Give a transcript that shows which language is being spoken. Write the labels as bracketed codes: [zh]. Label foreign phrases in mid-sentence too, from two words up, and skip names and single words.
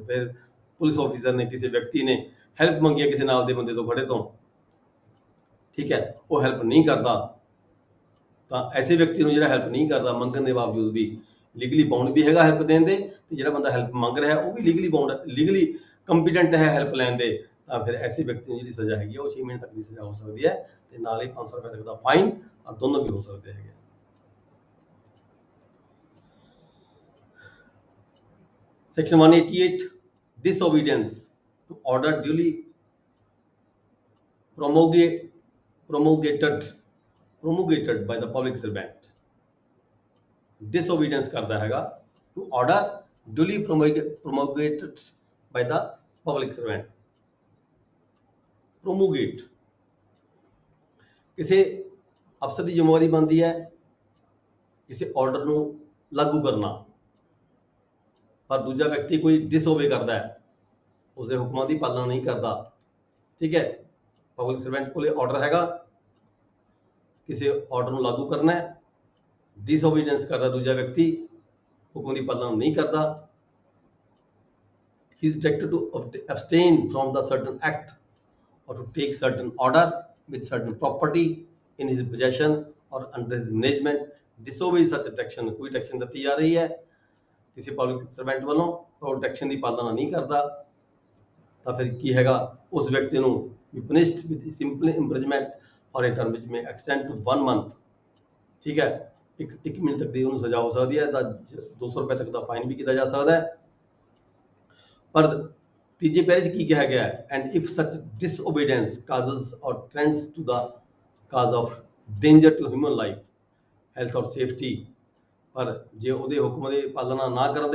[pa] ਫਿਰ ਪੁਲਿਸ ਆਫੀਸਰ ਨੇ, ਕਿਸੇ ਵਿਅਕਤੀ ਨੇ ਹੈਲਪ ਮੰਗੀ ਹੈ ਕਿਸੇ ਨਾਲ ਦੇ ਬੰਦੇ ਤੋਂ, ਖੜੇ ਤੋਂ, ਠੀਕ ਹੈ, ਉਹ ਹੈਲਪ ਨਹੀਂ ਕਰਦਾ, ਤਾਂ ਐਸੇ ਵਿਅਕਤੀ ਨੂੰ ਜਿਹੜਾ ਹੈਲਪ ਨਹੀਂ ਕਰਦਾ ਮੰਗਣ ਦੇ ਬਾਵਜੂਦ ਵੀ [en] legally bound [pa] ਵੀ ਹੈਗਾ ਹੈਲਪ ਦੇਣ ਦੇ, ਤੇ ਜਿਹੜਾ ਬੰਦਾ ਹੈਲਪ ਮੰਗ ਰਿਹਾ ਉਹ ਵੀ [en] legally bound, legally competent [pa] ਹੈ ਹੈਲਪ ਲੈਣ ਦੇ, ਤਾਂ ਫਿਰ ਐਸੇ ਵਿਅਕਤੀ ਨੂੰ ਜਿਹੜੀ ਸਜ਼ਾ ਹੈਗੀ ਉਹ 6 ਮਹੀਨੇ ਤੱਕ ਦੀ ਸਜ਼ਾ ਹੋ ਸਕਦੀ ਹੈ ਤੇ ਨਾਲ ਹੀ 500 ਰੁਪਏ ਤੱਕ ਦਾ ਫਾਈਨ, ਔਰ ਦੋਨੋਂ ਵੀ ਹੋ ਸਕਦੇ ਹੈਗੇ। [en] Section 188 disobedience to order duly promulgated by the public servant। disobedience [pa] ਕਰਦਾ ਹੈਗਾ [en] to order duly promulgated by the public servant। [pa] promulgate ਕਿਸੇ ਅਫਸਰ ਦੀ ਜ਼ਿੰਮੇਵਾਰੀ ਬਣਦੀ ਹੈ ਕਿਸੇ ਆਰਡਰ ਨੂੰ ਲਾਗੂ ਕਰਨਾ, ਪਰ ਦੂਜਾ ਵਿਅਕਤੀ ਕੋਈ ਡਿਸਓਬੇ ਕਰਦਾ ਹੈ, ਉਸਦੇ ਹੁਕਮਾਂ ਦੀ ਪਾਲਣਾ ਨਹੀਂ ਕਰਦਾ, ਠੀਕ ਹੈ। [en] public servant [pa] ਕੋਲੇ ਆਰਡਰ ਹੈਗਾ, ਕਿਸੇ ਆਰਡਰ ਨੂੰ ਲਾਗੂ ਕਰਨਾ ਹੈ, ਡਿਸਓਬੀਡੀਐਂਸ ਕਰਦਾ ਦੂਜਾ ਵਿਅਕਤੀ, ਹੁਕਮ ਦੀ ਪਾਲਣਾ ਨਹੀਂ ਕਰਦਾ, [en] he is directed to abstain from the certain act or to take certain order with certain property in his possession or under his management, disobey such direction। [pa] ਕੋਈ ਡਾਇਰੈਕਸ਼ਨ ਦਿੱਤੀ ਜਾ ਰਹੀ ਹੈ ਕਿਸੇ [en] public servant [pa] ਵੱਲੋਂ, ਉਹ ਡਾਇਰੈਕਸ਼ਨ ਦੀ ਪਾਲਣਾ ਨਹੀਂ ਕਰਦਾ, ਤਾਂ ਫਿਰ ਕੀ ਹੈਗਾ, ਉਸ ਵਿਅਕਤੀ ਨੂੰ ਵੀ [en] punished with simple imprisonment or a term which may extend to 1 month, [pa] ਠੀਕ ਹੈ, 1 ਮਹੀਨੇ ਤੱਕ ਦੀ ਉਹਨੂੰ ਸਜ਼ਾ ਹੋ ਸਕਦੀ ਹੈ, ਤਾਂ 200 ਰੁਪਏ ਤੱਕ ਦਾ ਫਾਈਨ ਵੀ ਕੀਤਾ ਜਾ ਸਕਦਾ ਹੈ। ਪਰ ਤੀਜੇ ਪੈਰੇ 'ਚ ਕੀ ਕਿਹਾ ਗਿਆ ਹੈ? [en] And if such disobedience causes or tends to the cause of danger to human life, health or safety, [pa] ਪਰ ਜੇ ਉਹਦੇ ਹੁਕਮ ਦੀ ਪਾਲਣਾ ਨਾ ਕਰਨ